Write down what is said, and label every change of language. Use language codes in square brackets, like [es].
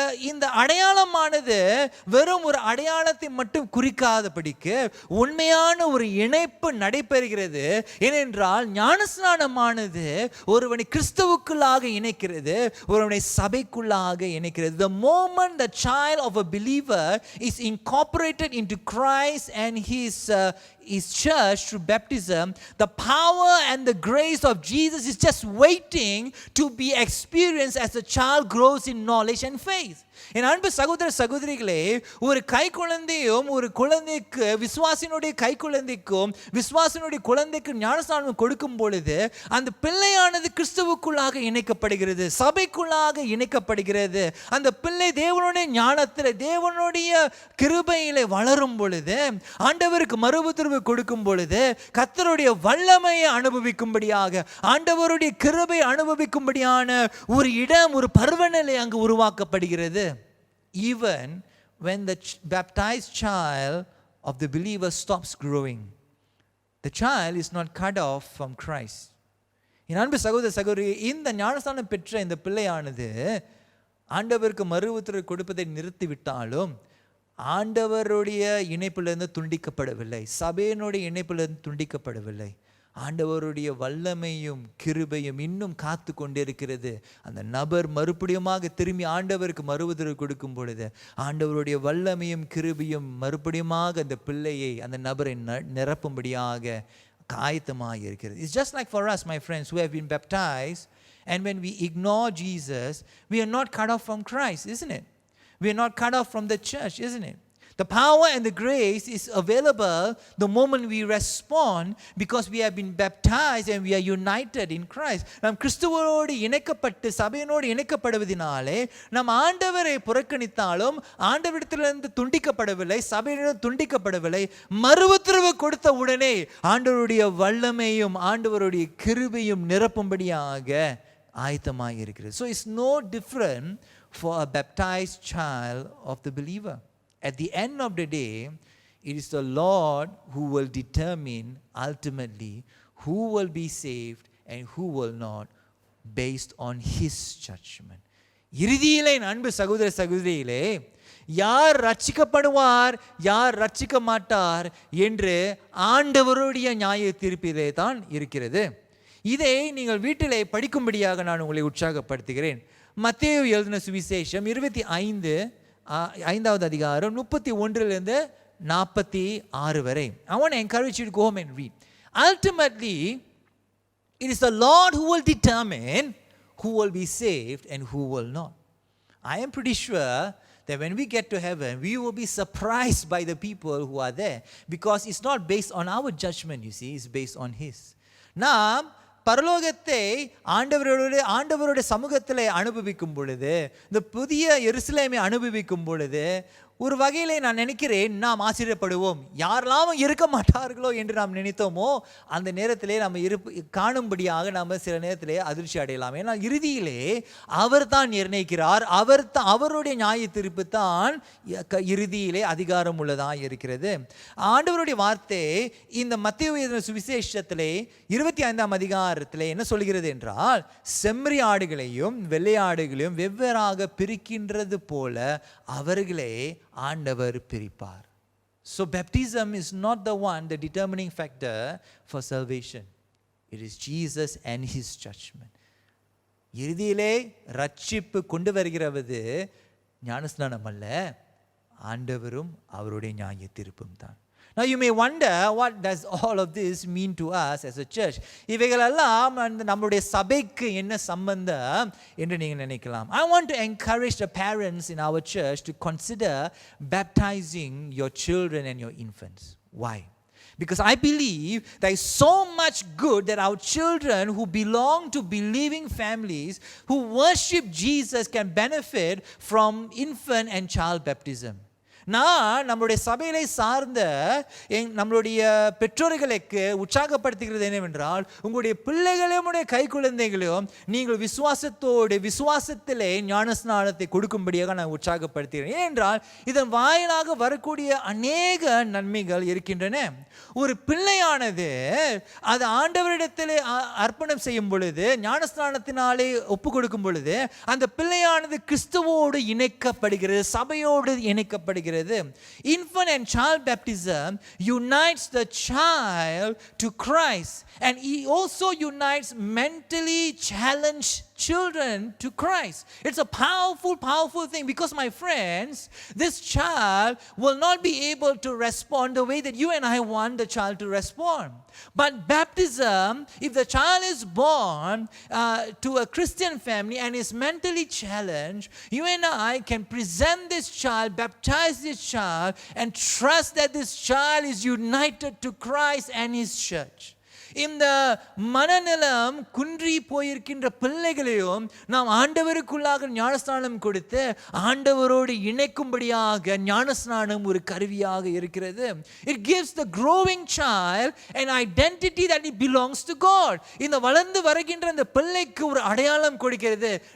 [ta] இந்த அடையாளமானது வெறும் ஒரு அடையாளத்தை மட்டும் குறிக்காதபடிக்கு உண்மையான ஒரு இணைப்பு நடைபெறுகிறது. ஏனென்றால் ஞானஸ்நானமானது ஒருவனை கிறிஸ்துவுக்குள்ளாக இணைக்கிறது, ஒருவனை சபைக்குள்ளாக இணைக்கிறது. [en] The moment the child of a believer is incorporated into Christ and his church through baptism, the power and the grace of Jesus is just waiting to be experienced as the child grows in knowledge and faith. [ta] என் அன்பு சகோதர சகோதரிகளே, ஒரு கை குழந்தையும் ஒரு குழந்தைக்கு, விசுவாசினுடைய கை குழந்தைக்கும் விசுவாசினுடைய குழந்தைக்கு ஞானஸ்நானம் கொடுக்கும் பொழுது அந்த பிள்ளையானது கிறிஸ்துவுக்குள்ளாக இணைக்கப்படுகிறது, சபைக்குள்ளாக இணைக்கப்படுகிறது. அந்த பிள்ளை தேவனுடைய ஞானத்தில், தேவனுடைய கிருபையிலே வளரும் பொழுது, ஆண்டவருக்கு மறு உத்தரவு கொடுக்கும் பொழுது, கர்த்தருடைய வல்லமையை அனுபவிக்கும்படியாக, ஆண்டவருடைய கிருபை அனுபவிக்கும்படியான ஒரு இடம், ஒரு பருவநிலை அங்கு உருவாக்கப்படுகிறது. [en] Even when the baptized child of the believer stops growing, the child is not cut off from Christ. [ta] என் அன்பு சகோதர சகோதரி, இந்த ஞானஸ்நானம் பெற்ற இந்த பிள்ளையானது ஆண்டவருக்கு மறு உத்தரவு கொடுப்பதை நிறுத்திவிட்டாலும் ஆண்டவருடைய இணைப்பிலிருந்து துண்டிக்கப்படவில்லை, சபையினுடைய இணைப்பிலிருந்து துண்டிக்கப்படவில்லை. ஆண்டவருடைய வல்லமையும் கிருபையும் இன்னும் காத்து கொண்டிருக்கிறது. அந்த நபர் மறுபடியுமாக திரும்பி ஆண்டவருக்கு மறு உத்தரவு கொடுக்கும் பொழுது ஆண்டவருடைய வல்லமையும் கிருபையும் மறுபடியுமாக அந்த பிள்ளையை, அந்த நபரை நிரப்பும்படியாக நமக்கு ஆயத்தமாக இருக்கிறது. [en] It's just like for us, my friends, who have been baptized, and when we ignore Jesus, we are not cut off from Christ, isn't it? We are not cut off from the church, isn't it? The power and the grace is available the moment we respond, because we have been baptized and we are united in Christ. [ta] நாம் கிறிஸ்துவோடு இணைக்கப்பட்டு சபையினோடு இணைக்கப்படுவதினாலே நாம் ஆண்டவரை புறக்கணித்தாலும் ஆண்டவரிடத்திலிருந்து துண்டிக்கப்படவில்லை, சபையிடம் துண்டிக்கப்படவில்லை. மறுஉத்தரவு கொடுத்த உடனே ஆண்டவருடைய வல்லமையும் ஆண்டவருடைய கிருபையும் நிரப்பும்படியாக ஆயத்தமாக இருக்கிறது. [en] So it's no different for a baptized child of the believer. At the end of the day, it is the Lord who will determine ultimately who will be saved and who will not, based on His judgment. [ta] இறுதியிலே அன்பு சகோதர சகோதரிகளே, யார் ரட்சிக்கப்படுவார் யார் ரட்சிக்க மாட்டார் என்று ஆண்டவருடைய நியாய தீர்ப்பிலே தான் இருக்கிறது. இதை நீங்கள் வீட்டிலே படிக்கும்படியாக நான் உங்களை உற்சாகப்படுத்துகிறேன். மத்தேயு எழுதின சுவிசேஷம் 25வது அதிகாரம் 31 46 வரை. [en] I want to encourage you to go home and read. Ultimately, it is the Lord who will determine who will be saved and who will not. I am pretty sure that when we get to heaven, we will be surprised by the people who are there, because it's not based on our judgment, you see, it's based on His. [ta] நாம் பரலோகத்தை ஆண்டவருடைய சமூகத்தில் அனுபவிக்கும் பொழுது, இந்த புதிய எருசலேமை அனுபவிக்கும் பொழுது, ஒரு வகையிலே நான் நினைக்கிறேன் நாம் ஆச்சரியப்படுவோம். யாரெல்லாம் இருக்க மாட்டார்களோ என்று நாம் நினைத்தோமோ அந்த நேரத்திலே நம்ம காணும்படியாக நாம் சில நேரத்திலே அதிர்ச்சி அடையலாம். ஏன்னா இறுதியிலே அவர் தான் நிர்ணயிக்கிறார். அவருடைய நியாய தீர்ப்பு தான் இறுதியிலே அதிகாரம் உள்ளதாக இருக்கிறது. ஆண்டவருடைய வார்த்தை இந்த மத்தேயு சுவிசேஷத்திலே 25ஆம் அதிகாரத்திலே என்ன சொல்கிறது என்றால், செம்மறி ஆடுகளையும் வெள்ளை ஆடுகளையும் வெவ்வேறாக பிரிக்கின்றது போல அவர்களே ஆண்டவர் பிரிப்பார். [en] So baptism is not the one, the determining factor for salvation. It is Jesus and His judgment. [ta] இறுதியிலே ரட்சிப்பு கொண்டு வருகிறது ஞானஸ்நானம் அல்ல, ஆண்டவரும் அவருடைய நியாய தீர்ப்பும் தான். [en] Now you may wonder, what does all of this mean to us as a church? [ta] இவைகளெல்லாம் நம்முடைய சபைக்கு என்ன சம்பந்தம் என்று நீங்கள் நினைக்கலாம். [en] I want to encourage the parents in our church to consider baptizing your children and your infants. Why? Because I believe there is so much good that our children who belong to believing families who worship Jesus can benefit from infant and child baptism. [ta] நான் நம்மளுடைய சபையிலே சார்ந்த நம்மளுடைய பெற்றோர்களுக்கு உற்சாகப்படுத்துகிறது என்னவென்றால், உங்களுடைய பிள்ளைகளையும் கை குழந்தைகளையும் நீங்கள் விசுவாசத்திலே ஞானஸ்நானத்தை கொடுக்கும்படியாக நான் உற்சாகப்படுத்துகிறேன். ஏனென்றால் இதன் வாயிலாக வரக்கூடிய அநேக நன்மைகள் இருக்கின்றன. ஒரு பிள்ளையானது அது ஆண்டவரிடத்திலே அர்ப்பணம் செய்யும் பொழுது, ஞானஸ்நானத்தினாலே ஒப்பு கொடுக்கும் பொழுது, அந்த பிள்ளையானது கிறிஸ்துவோடு இணைக்கப்படுகிறது, சபையோடு இணைக்கப்படுகிறது. [en] Infant and child baptism unites the child to Christ, and he also unites mentally challenged children to Christ. It's a powerful thing, because my friends, this child will not be able to respond the way that you and I want the child to respond. But baptism, if the child is born to a Christian family and is mentally challenged, you and I can present this child, baptize this child, and trust that this child is united to Christ and His church. [ta] இந்த மனநலம் குன்றி போயிருக்கின்ற பிள்ளைகளையும் நாம் ஆண்டவருக்குள்ளாக ஞானஸ்நானம் கொடுத்து ஆண்டவரோடு இணைக்கும்படியாக ஞானஸ்நானம் ஒரு கருவியாக இருக்கிறது. [en] It gives the growing child an identity that he belongs to God. [ta] இந்த வளர்ந்து வருகின்ற அந்த பிள்ளைக்கு ஒரு அடையாளம் கொடுக்கிறது.